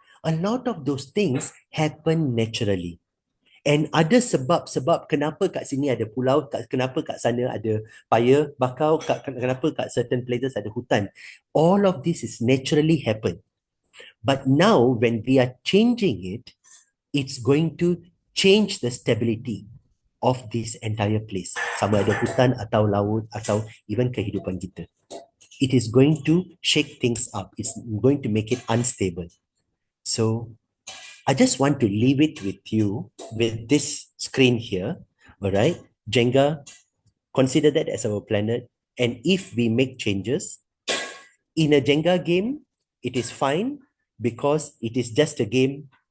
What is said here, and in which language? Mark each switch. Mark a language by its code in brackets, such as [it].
[en] A lot of those things happen naturally. [ms] And ada sebab-sebab kenapa kat sini ada pulau, kenapa kat sana ada paya bakau, kenapa kat certain places ada hutan. [en] All of this is naturally happen. But now when we are changing it, it's going to change the stability of this entire place. [ms] Sama ada hutan atau laut atau even kehidupan kita. [en] It is going to shake things up. It's going to make it unstable. So I just want to leave it with you with this screen here. All right. Jenga, consider that as our planet. And if we make changes in a Jenga game, it is fine because it is just a game.